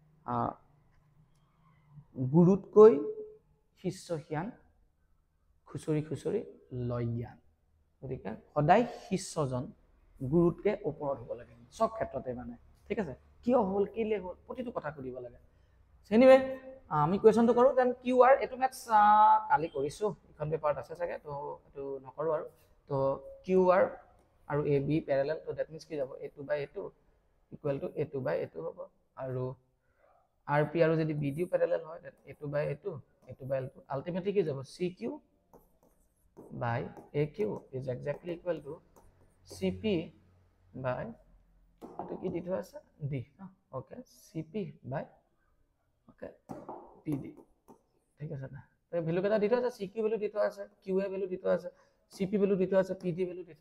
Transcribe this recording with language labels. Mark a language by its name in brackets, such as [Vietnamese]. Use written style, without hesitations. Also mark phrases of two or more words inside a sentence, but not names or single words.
[Assamese] গুৰুতকৈ শিষ্য জ্ঞান খুচৰি লয় জ্ঞান গতিকে সদায় শিষ্যজন গুৰুতকৈ ওপৰত হ'ব লাগে সব ক্ষেত্ৰতে মানে ঠিক আছে কিয় হ'ল কেলে হ'ল প্ৰতিটো কথা সুধিব লাগে এনিৱে আমি কুৱেশ্যনটো কৰোঁ [English] then QR [Assamese] এইটো মেথছ কালি কৰিছোঁ এখন পেপাৰত আছে চাগে তো এইটো নকৰোঁ আৰু তো কিউ আৰ আৰু এ বি পেৰেলেল তো [English] that means [Assamese] কি যাব a2/a2 [English] equal to [Assamese] a2/a2 হ'ব আৰু আৰ পি আৰু যদি বি ডিও পেৰেলেল হয় দেন a2/a2 a2/a2 আল্টিমেটলি কি যাব [English] CQ by AQ is exactly equal to CP by [Assamese] এইটো কি দি থোৱা আছে ডি অ'কে [English] CP by okay PD [Assamese] ঠিক আছে না ভেলু কেইটা দি থোৱা আছে চি কিউ ভেলু দি থোৱা আছে কিউ এ ভেলু দি থোৱা আছে চি পি ভেলু দি থোৱা আছে পি ডি ভেলু দি থোৱা